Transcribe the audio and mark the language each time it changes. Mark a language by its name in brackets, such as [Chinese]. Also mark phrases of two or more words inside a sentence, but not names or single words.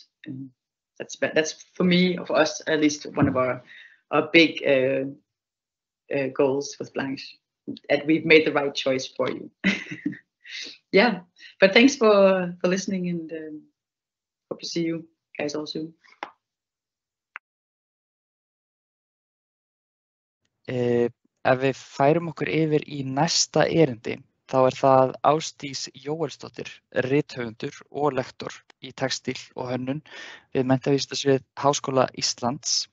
[English] And that's for me, for us at least, one of our big goals with Blanche, that we've made the right choice for you. Yeah, but thanks for listening, and hope to see you guys all soon. [Icelandic] Ef við færum okkur yfir í næsta erindi, þá það Ásdís Jóelsdóttir, rithöfundur og lektor í textíl og hönnun við menntavísindasvið Háskóla Íslands.